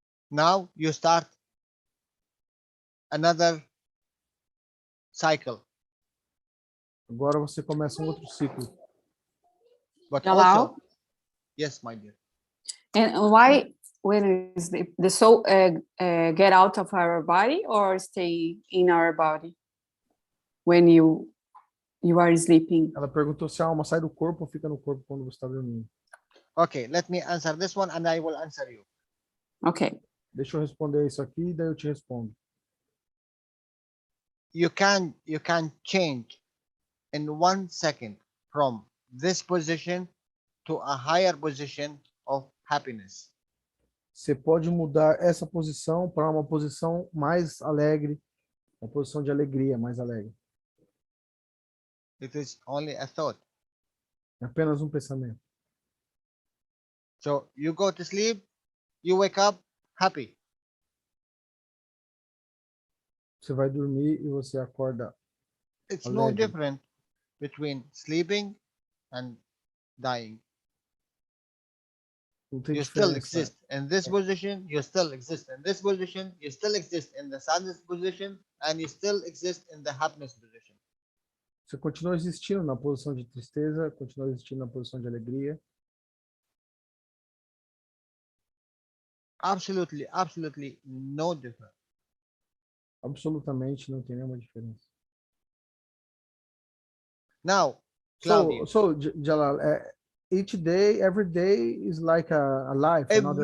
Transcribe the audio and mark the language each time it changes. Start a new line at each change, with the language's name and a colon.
English: Now you start another cycle.
Portuguese: Agora você começa um outro ciclo.
English: But Jalal? also, yes, my dear. And why, when is the soul get out of our body or stay in our body when you are sleeping?
Portuguese: Ela perguntou se a alma sai do corpo ou fica no corpo quando você está dormindo.
English: Okay, let me answer this one and I will answer you. Okay.
Portuguese: Deixa eu responder isso aqui e daí eu te respondo.
English: You can change in 1 second from this position to a higher position of happiness.
Portuguese: Você pode mudar essa posição para uma posição mais alegre, uma posição de alegria mais alegre.
English: It is only a thought.
Portuguese: É apenas um pensamento.
English: So you go to sleep, you wake up happy.
Portuguese: Você vai dormir e você acorda
English: It's
Portuguese: alegre.
English: no different between sleeping and dying.
Portuguese: Não tem
English: You still
Portuguese: diferença.
English: exist in this position, you still exist in this position, you still exist in the sadness position, and you still exist in the happiness position.
Portuguese: Você continua existindo na posição de tristeza, continua existindo na posição de alegria.
English: Absolutely, absolutely no difference.
Portuguese: Absolutamente não tem nenhuma diferença.
English: Now, Claudio, Jalal, each day, every day is like a life, another